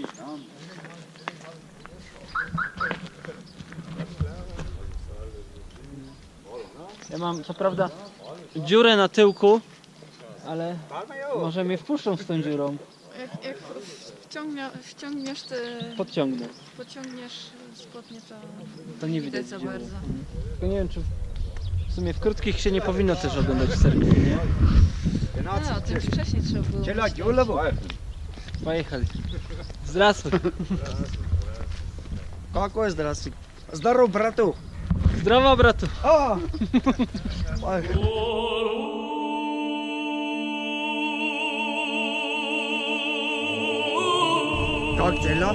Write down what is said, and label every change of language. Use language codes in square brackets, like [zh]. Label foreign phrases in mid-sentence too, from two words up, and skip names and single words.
[pl] Ja mam co prawda dziurę na tyłku, ale może mnie wpuszczą z tą dziurą. Jak wciągniesz te, Podciągnę. pociągniesz spodnie, To nie widać za dziury. bardzo. Tylko nie wiem, czy w sumie w krótkich się nie powinno też oglądać cerkiew, nie? No, to już wcześniej trzeba było. [ru] Поехали. Здравствуй. Какой здравствуй. Здоров, братух. [pl] Zdrowo, bratu. O! Tak, Zella?